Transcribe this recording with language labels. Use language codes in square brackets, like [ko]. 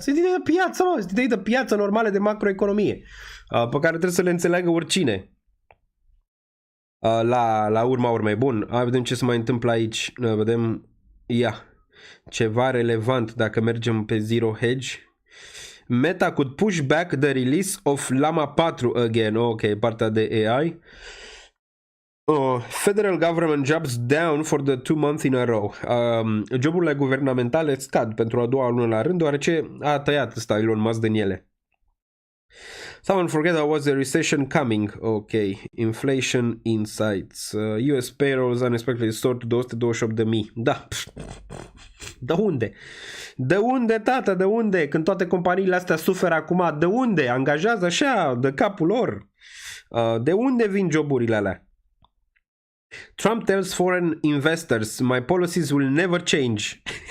[ro] Sunt idei de piață, mă, sunt idei de piață normale de macroeconomie, pe care trebuie să le înțeleagă oricine. La urma urmei. Bun, vedem ce se mai întâmplă aici. Vedem, ceva relevant dacă mergem pe Zero Hedge. [en] Meta could push back the release of Llama 4 again. Ok, [ro] partea de AI. [en] Federal government jobs down for the 2 months in a row. [ro] Joburile guvernamentale scad pentru a doua lună la rând, deoarece a tăiat ăsta Elon Musk din ele. [en] Someone forget there was a recession coming. Ok. Inflation insights. US payrolls unexpectedly soared to 228.000. [ro] Da. De unde? De unde, tată? De unde? Când toate companiile astea suferă acum, de unde? Angajează așa, de capul lor. De unde vin joburile alea? [en] Trump tells foreign investors, my policies will never change.